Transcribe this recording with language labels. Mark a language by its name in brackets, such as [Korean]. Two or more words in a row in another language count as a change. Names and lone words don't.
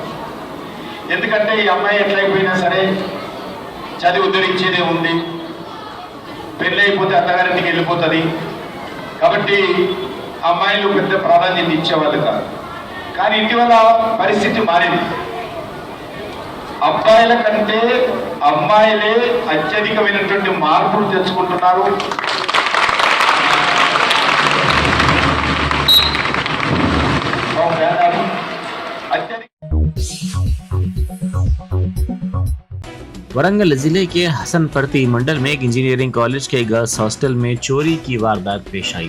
[Telugu] ఎందుకంటే ఈ అమ్మాయి ఎట్లయిపోయినా సరే చదివి ఉద్ధరించేదే ఉంది, పెళ్ళి అయిపోతే అత్తగారింటికి వెళ్ళిపోతుంది కాబట్టి అమ్మాయిలు పెద్ద ప్రాధాన్యత ఇచ్చేవాళ్ళు కాదు। కానీ ఇటీవల పరిస్థితి మారింది, అబ్బాయిల కంటే అమ్మాయిలే అత్యధికమైనటువంటి మార్పులు తెచ్చుకుంటున్నారు। [Urdu] ورنگل ضلع کے حسن پرتی منڈل میں ایک انجینئرنگ کالج کے گرلز ہاسٹل میں چوری کی واردات پیش آئی۔